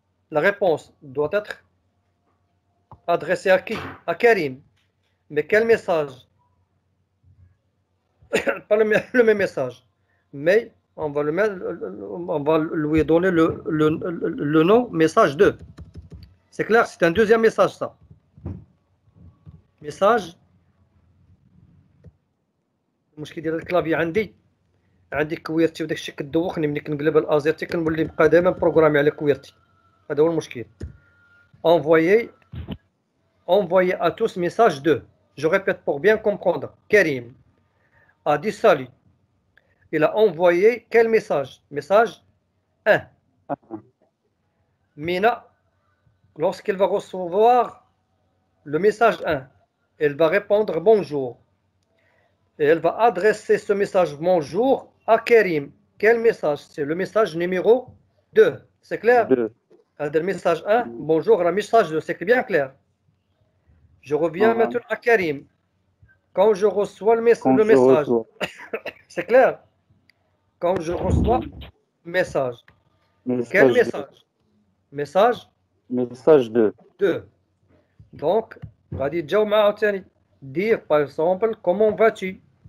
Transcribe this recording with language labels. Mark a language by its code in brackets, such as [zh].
[fr] La réponse doit être adressée à qui? À Karim. Mais quel message? Pas le même message. Mais on va lui donner le nom message 2. C'est clair, c'est un deuxième message ça. [ar] ميساج المشكل ديال الكلافي عندي كويرتي وداك الشيء كدوخني ملي كنقلب الازيرتي كنولي نبقى دائما بروغرامي على كويرتي. هذا هو المشكل. [fr] envoyer à tous message 2. Je répète pour bien comprendre. Karim a dit salut. Il a envoyé quel message? Message 1. Mina, lorsqu'elle va recevoir le message 1, elle va répondre bonjour. Et elle va adresser ce message bonjour à Karim. Quel message? C'est le message numéro 2. C'est clair? 2. Le message 1, bonjour, le message 2. C'est bien clair. Je reviens maintenant à Karim. Quand je reçois le message, c'est clair? Quand je reçois le message. Quel message? Message 2. 2. Donc, [ar] غادي تجاوب معاه عاوتاني. [fr] Dire par exemple, comment vas-tu?